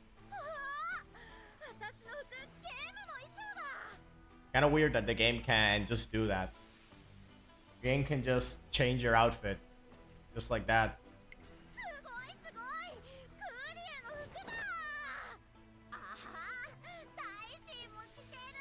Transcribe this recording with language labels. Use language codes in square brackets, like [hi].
[ja] ああ、私の服ゲームの衣装だ。 [en] Kind of weird that the game can just do that. The game can just change your outfit just like that. [ja] すごいすごい、クーリエの服だ。ああ、大臣も着てる。